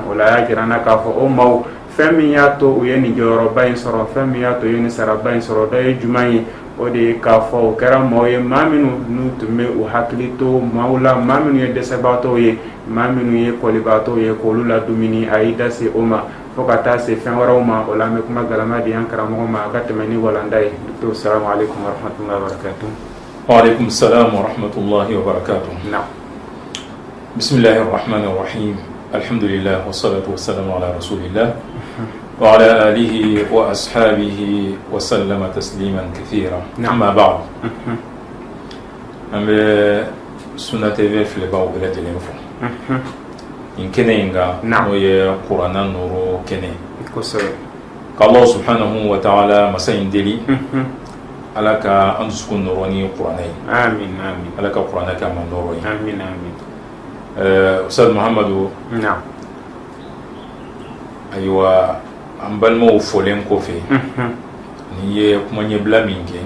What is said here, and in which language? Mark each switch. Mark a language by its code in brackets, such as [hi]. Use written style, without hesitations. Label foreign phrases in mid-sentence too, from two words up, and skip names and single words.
[bm] o la a y'a jira n na k'a fɔ o maaw fɛn min y'a to u ye nin jɔyɔrɔba in sɔrɔ fɛn min y'a to u ye nin saraba in sɔrɔ dɔ ye jumɛn ye o de ye k'a fɔ o kɛra maaw ye maa minnu n'u tun bɛ u hakili to maaw la maa minnu ye dɛsɛbaatɔw ye maa minnu ye kɔlibaatɔw ye k'olu la dumuni a y'i da se o ma fo ka taa se fɛn wɛrɛw ma. o la an bɛ kuma galama di an karamɔgɔ ma a ka tɛmɛ ni walanda ye. Dr. [ar] سلام عليكم ورحمة الله وبركاته. وعليكم سلام ورحمة الله وبركاته. [bm] Naam. [ar] بسم الله الرحمن الرحيم. الحمد لله والصلاة والسلام على رسول الله وعلى آله وأصحابه وسلم تسليما كثيرا. أما بعد. [bm] an bɛ Sunna TV filɛbagaw bɛɛ lajɛlen fɔ. in kɛnɛ in kan n'o ye kuranna nɔrɔ kɛnɛ. kosɛbɛ. ka [ar] الله سبحانه وتعالى [bm] masa in deli ala ka an dusukun nɔrɔ ni kuranna ye. Amin amin. ala ka kuranna kɛ an ma nɔrɔ ye. Amin amin. Ustaz Muhammadu. Naam. ayiwa an balimaw fɔlen kɔfɛ ni ye kuma ɲɛbila min kɛ.